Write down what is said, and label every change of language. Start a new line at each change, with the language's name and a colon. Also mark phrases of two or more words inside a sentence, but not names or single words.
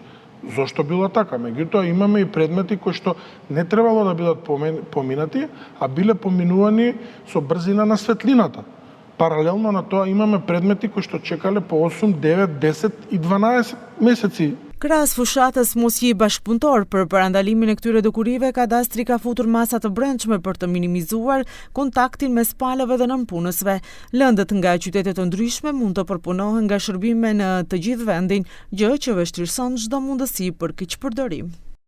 Macedonian: Зошто било така? Меѓутоа имаме и предмети кои што не требало да бидат поминати, а биле поминувани со брзина на светлината. Паралелно на тоа имаме предмети кои што чекале по 8, 9, 10 и 12 месеци.
Albanian: Krahas fushatës mos je bashkëpunëtor për parandalimin e këtyre dukurive, kadastri ka futur masa të brendshme për të minimizuar kontaktin mes palëve dhe nënpunësve. Lëndët nga qytete të ndryshme mund të përpunohen nga shërbime në të gjithë vendin, gjë që vështirëson çdo mundësi për keqpërdorim.